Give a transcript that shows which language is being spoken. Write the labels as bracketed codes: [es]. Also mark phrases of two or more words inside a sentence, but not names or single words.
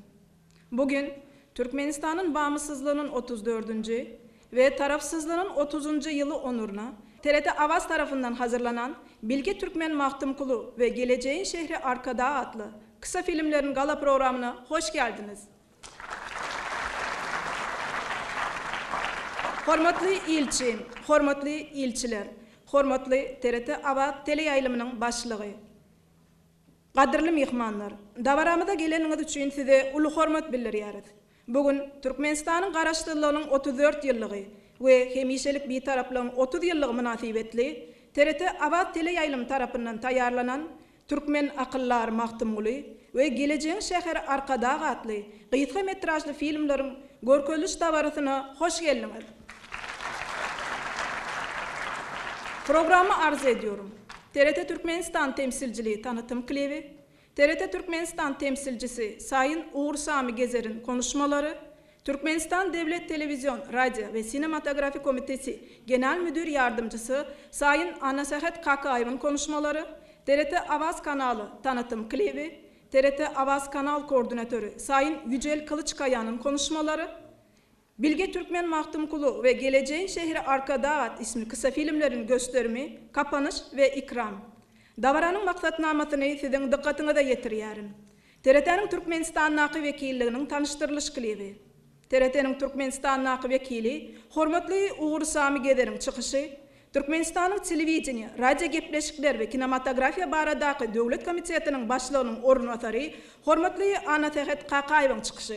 [tr] Bugün Türkmenistan'ın bağımsızlığının 34. ve tarafsızlığının 30. yılı onuruna TRT Avaz tarafından hazırlanan Bilge Türkmen Mahdum Kulu ve Geleceğin Şehri Arkadağ adlı kısa filmlerin gala programına hoş geldiniz. [tk] Hormatly ilçim, hormatly ilçiler, hormatly TRT Avaz teleyayılımının başlığı, qadirli mihmanlar, davaramıda geleniňiz üçin size ulu hormat bildirýäris. Bugün Türkmenistan'ın garaşdyrylygynın 34 ýyllygy we hemişelik bir taraplygyň 30 ýyllygy münasibetli TRT Avaz teleyayılym tarapyndan taýýarlanan Türkmen akyllar Mahdum Kulu we Geleceğin Şäheri Arkadağ adly gysga metrajly filmleriň görkezliş dawarasyna hoş geldiňiz. [tr] Programı arz ediyorum. TRT Türkmenistan temsilciliği tanıtım klibi, TRT Türkmenistan temsilcisi Sayın Uğur Sami Gezer'in konuşmaları, Türkmenistan Devlet Televizyon, Radyo ve Sinematografi Komitesi Genel Müdür Yardımcısı Sayın Anasahat Kakayev'in konuşmaları, TRT Avaz Kanalı tanıtım klibi, TRT Avaz Kanal Koordinatörü Sayın Yücel Kılıçkaya'nın konuşmaları, Bilge Türkmen Mahdum Kulu ve Geleceğin Şehri Arkadağ ismi kısa filmlerin gösterimi, kapanış ve ikram. [tk] Davaranın maksatnamasyny siziň dikkatiňize ýetirýärim. TRT'nin Türkmenistan naky wekilliginiň tanıştyrlyş klibi. TRT'nin Türkmenistan naky wekili, hormatly Uğur Sami Gezer'iň çykyşy, Türkmenistanyň telewiziýa, radio gepleşikler we kinematografiýa baradaky döwlet komitetiniň başlygynyň ornwatary, hormatly Anasahat Kakayewiň çykyşy.